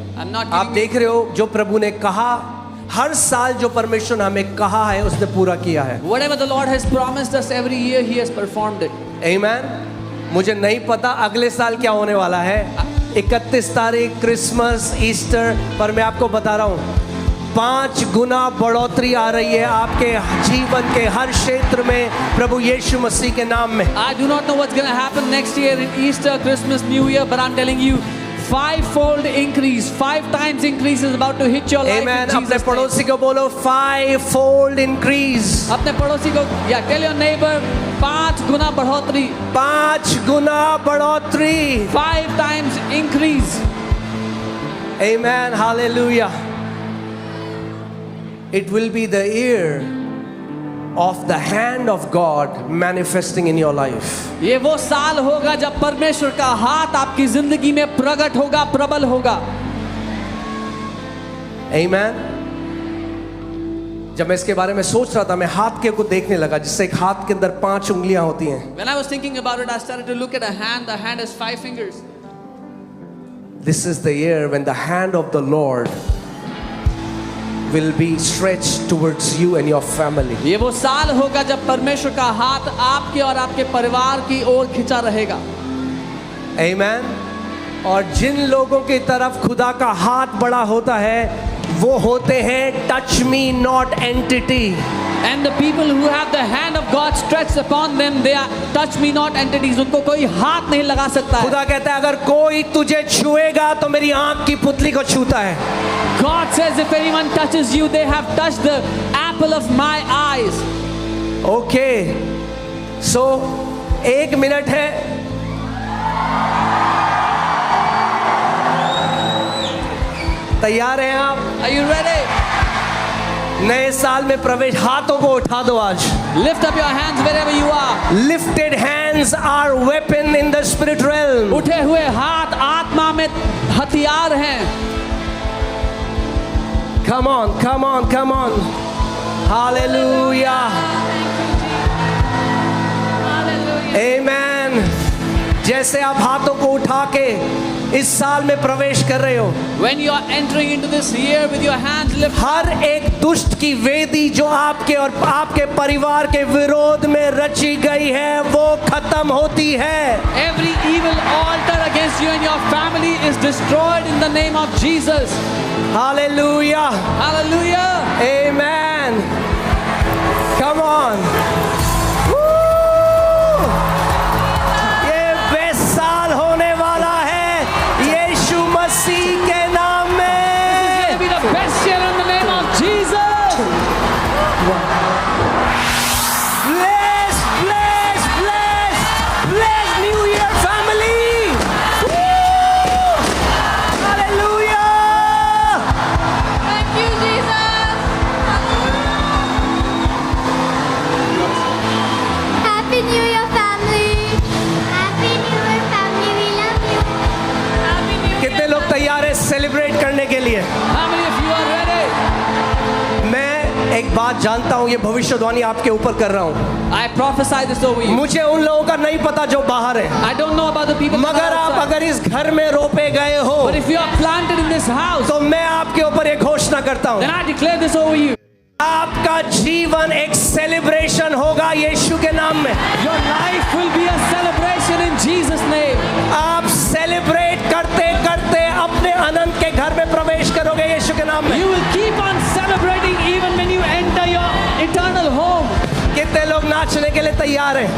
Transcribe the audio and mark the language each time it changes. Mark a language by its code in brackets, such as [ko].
[en] I'm not [hi] आप [en] giving [hi] देख रहे हो जो प्रभु ने कहा, हर साल जो परमेश्वर ने हमें कहा है उसने पूरा किया है। [en] whatever the Lord has promised us every year, He has performed it. Amen. [hi] मुझे नहीं पता अगले साल क्या होने वाला है। 31 तारीख क्रिसमस ईस्टर, पर मैं आपको बता रहा हूँ 5 गुना बढ़ोतरी आ रही है आपके जीवन के हर क्षेत्र में प्रभु यीशु मसीह के नाम में। [en] I do not know what's going to happen next year in Easter, Christmas, New Year, but I'm telling you, 5-fold increase, 5 times increase is about to hit your life. Amen. In [hi] अपने [en] Jesus' name. [hi] पड़ोसी को बोलो 5-fold increase। अपने पड़ोसी को, yeah, tell your neighbor, 5 गुना बढ़ोतरी, 5 गुना बढ़ोतरी। [en] 5 times increase. Amen. Hallelujah. It will be the year of the hand of God manifesting in your life. [hi] ये वो साल होगा जब परमेश्वर का हाथ आपकी जिंदगी में प्रकट होगा, प्रबल होगा। [en] Amen. [hi] जब मैं इसके बारे में सोच रहा था, मैं हाथ के को देखने लगा जिससे एक हाथ के अंदर 5 उंगलियां होती हैं। [en] When I was thinking about it, I started to look at a hand. The hand has 5 fingers. This is the year when the hand of the Lord will be stretched towards you and your family. [hi] ये वो साल होगा जब परमेश्वर का हाथ आपके और आपके परिवार की ओर खिंचा रहेगा। [en] Amen. [hi] और जिन लोगों की तरफ खुदा का हाथ बड़ा होता है वो होते हैं touch मी not entity. [en] And the people who have the hand of God stretched upon them, they are touch me not entities. [hi] उनको कोई हाथ नहीं लगा सकता है। खुदा कहता है अगर कोई तुझे छुएगा तो मेरी आंख की पुतली को छूता है। [en] God says if anyone touches you, they have touched the apple of my eyes. Okay, so 1 minute है। [hi] तैयार हैं आप? [en] Are you ready? [hi] नए साल में प्रवेश, हाथों को उठा दो आज। [en] Lift up your hands wherever you are. Lifted hands are weapon in the spirit realm. [hi] उठे हुए हाथ आत्मा में हथियार हैं। [en] Come on, come on, come on. Hallelujah. Amen. [hi] जैसे आप हाथों को उठा के इस साल में प्रवेश कर रहे हो, [en] When you are entering into this year with your hands lifted, [hi] हर एक दुष्ट की वेदी जो आपके और आपके परिवार के विरोध में रची गई है वो खत्म होती है। [en] every evil altar against you and your family is destroyed in the name of Jesus. Hallelujah. Hallelujah. Amen. Come on. Woo! [hi] ये बेस्ट साल होने वाला है यीशु मसीह के नाम में। [en] Be the best year in the name of Jesus. Bless, bless, bless, bless New Year family. Woo! Hallelujah. Thank you, Jesus. Happy New Year, family. Happy New Year, family. We love you. Happy New Year. [hi] कितने लोग तैयार हैं celebrate करने के लिए? [en] How many of you are ready? [hi] मैं एक बात जानता हूँ, ये भविष्यवाणी आपके ऊपर कर रहा हूँ। [en] I prophesy this over you. [hi] मुझे उन लोगों का नहीं पता जो बाहर है, [en] I don't know about the people that [hi] मगर [en] are [hi] आप [en] outside. [hi] अगर इस घर में रोपे गए हो [en] But if you are planted in this house, [hi] तो मैं आपके ऊपर एक घोषणा करता हूँ, [en] then I declare this over you. [hi] आपका जीवन एक सेलिब्रेशन होगा यीशु के नाम में। [en] Your life will be a celebration in Jesus' name. [hi] आप सेलिब्रेट करते करते अपने अनंत के घर में प्रवेश करोगे यीशु के नाम में। [en] You will keep on celebrating even when you enter your eternal home. [hi] कितने लोग नाचने के लिए तैयार हैं?